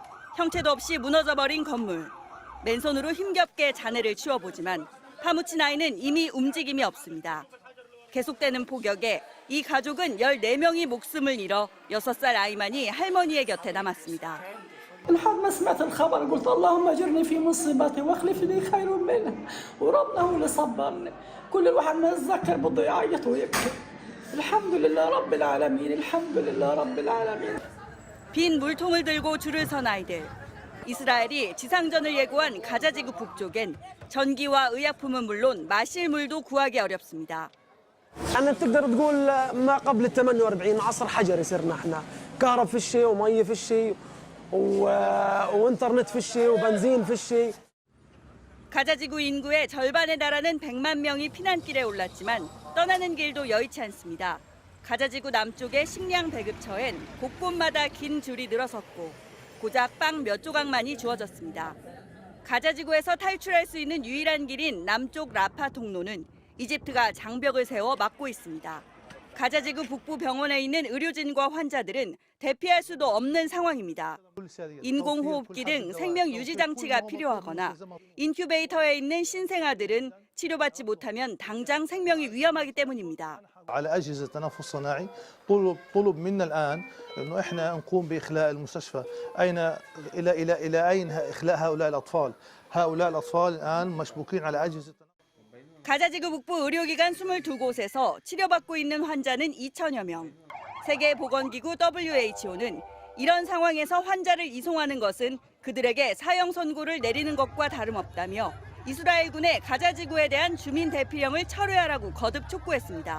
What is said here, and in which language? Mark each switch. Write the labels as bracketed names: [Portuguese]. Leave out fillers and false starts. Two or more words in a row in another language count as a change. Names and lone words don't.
[Korean] 형체도 없이 무너져버린 건물. 맨손으로 힘겹게 잔해를 치워보지만 파묻힌 아이는 이미 움직임이 없습니다. 계속되는 폭격에 이 가족은 14명이 목숨을 잃어 6살 아이만이 할머니의 곁에 남았습니다. [Arabic] لحد ما سمعت الخبر قلت اللهم اجرني في مصيبتي واخلف لي خير منها وربنا هو اللي صبرني كل الواحد ما يتذكر بده يعيط ويبكي الحمد لله رب العالمين الحمد لله رب العالمين. [Korean] 빈 물통을 들고 줄을 선 아이들. 이스라엘이 지상전을 예고한 가자 지구 북쪽엔 전기와 의약품은 물론 마실 물도 구하기 어렵습니다. [Arabic] أنا تقدر تقول ما قبل ال 48 عصر حجري صرنا احنا كهرب في الشيء ومية في الشيء وانترنت في الشيء وبنزين في الشيء. [Korean] 가자 지구 인구의 절반에 달하는 100만 명이 피난길에 올랐지만 떠나는 길도 여의치 않습니다. 가자 지구 남쪽의 식량 배급처엔 곳곳마다 긴 줄이 늘어섰고 고작 빵 몇 조각만이 주어졌습니다. 가자 지구에서 탈출할 수 있는 유일한 길인 남쪽 라파 통로는 이집트가 장벽을 세워 막고 있습니다. 가자 지구 북부 병원에 있는 의료진과 환자들은 대피할 수도 없는 상황입니다. 인공호흡기 등 생명 유지 장치가 필요하거나 인큐베이터에 있는 신생아들은 치료받지 못하면 당장 생명이 위험하기 때문입니다. [Arabic] على أجهزة تنفس صناعي طلب منا الآن إنه إحنا نقوم بإخلاء المستشفى إلى أين إخلاء هؤلاء الأطفال هؤلاء الأطفال الآن مشبوكين على أجهزة [Korean] 가자지구 북부 의료기관 22곳에서 치료받고 있는 환자는 2천여 명. 세계보건기구 WHO는 이런 상황에서 환자를 이송하는 것은 그들에게 사형 선고를 내리는 것과 다름없다며 이스라엘군의 가자지구에 대한 주민 대피령을 철회하라고 거듭 촉구했습니다.